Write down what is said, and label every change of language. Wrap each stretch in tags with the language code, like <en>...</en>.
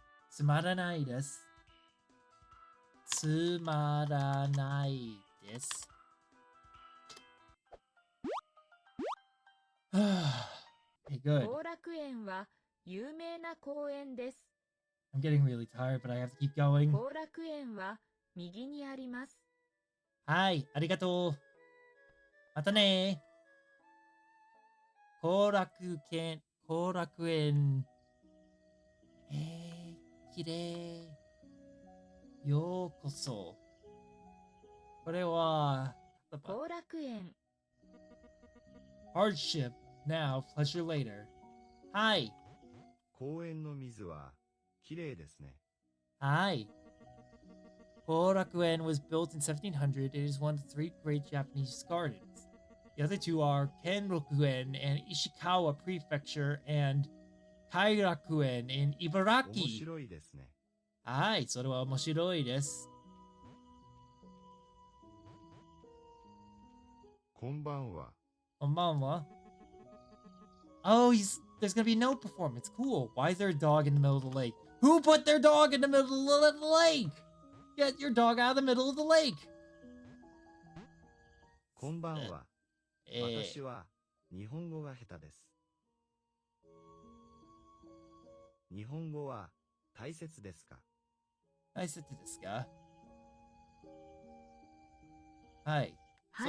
<ja>つまらないです。つまらないです。</ja> <en>Okay, good.</en> <ja>後楽園は有名な公園です。</ja> <en>I'm getting really tired, but I have to keep going.</en> <ja>後楽園は右にあります。はい、ありがとう。またね。後楽園、後楽園。きれい。ようこそ。これは、後楽園。</ja> <en>hardship now, pleasure later.</en> <ja>はい。公園の水はきれいですね。</ja> <en>はい。Korakuen was built in 1700. It is one of the three great Japanese gardens. The other two are Kenrokuen and Ishikawa Prefecture and Kairakuen in</en> <ja>面</ja> <en>Ibaraki.</en> <ja>白いですね。はい、それは面白いです。こんばんは。こんばんは。</ja> <en>Oh, there's gonna be no performance. Cool. Why is there a dog in the middle of the lake? Who put their dog in the middle of the lake? Get your dog out of the middle of the lake.</en> <ja>こんばんは。私は日本語が下手です。日本語は大切ですか？大切ですか？はい、はい、</ja>